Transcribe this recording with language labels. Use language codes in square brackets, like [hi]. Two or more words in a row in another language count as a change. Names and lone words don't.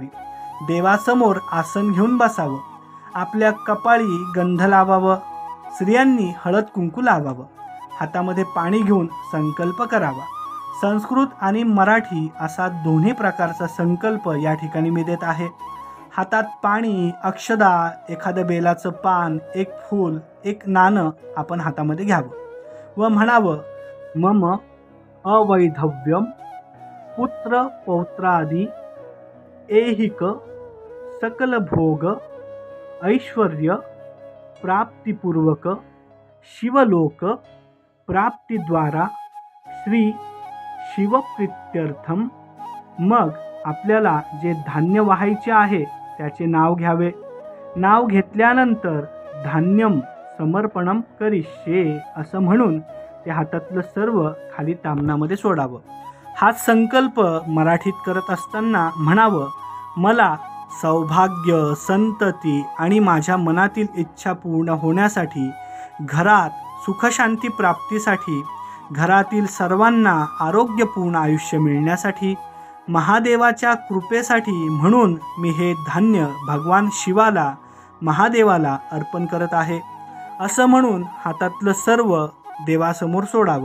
[mr] देवासमोर आसन घेऊन बसावं, आपल्या कपाळी गंध लावावं, स्त्रियांनी हळद कुंकू लावावं, हातामध्ये पाणी घेऊन संकल्प करावा। संस्कृत आणि मराठी असा दोन्ही प्रकारचा संकल्प या ठिकाणी मी देत आहे। हातात पाणी, अक्षदा, एखादं बेलाचं पान, एक फूल, एक नाणं आपण हातामध्ये घ्यावं व म्हणावं, [sa] मम अवैधव्यम पुत्र पौत्रादी ऐहिक सकल भोग ऐश्वर्य प्राप्तिपूर्वक शिवलोक प्राप्तीद्वारा श्री शिवप्रीत्यर्थम। [mr] मग आपल्याला जे धान्य वाहायचे आहे त्याचे नाव घ्यावे। नाव घेतल्यानंतर [sa] धान्यम समर्पणम करिष्ये [mr] असं म्हणून त्या हातातलं सर्व खाली ताम्हणामध्ये सोडावं। हा संकल्प मराठीत करत असताना म्हणावं, मला सौभाग्य, संतती आणि माझ्या मनातील इच्छा पूर्ण होण्यासाठी, घरात सुखशांती प्राप्तीसाठी, घरातील सर्वांना आरोग्यपूर्ण आयुष्य मिळण्यासाठी, महादेवाच्या कृपेसाठी म्हणून मी हे धान्य भगवान शिवाला, महादेवाला अर्पण करत आहे असं म्हणून हातातलं सर्व देवासमोर सोडावं।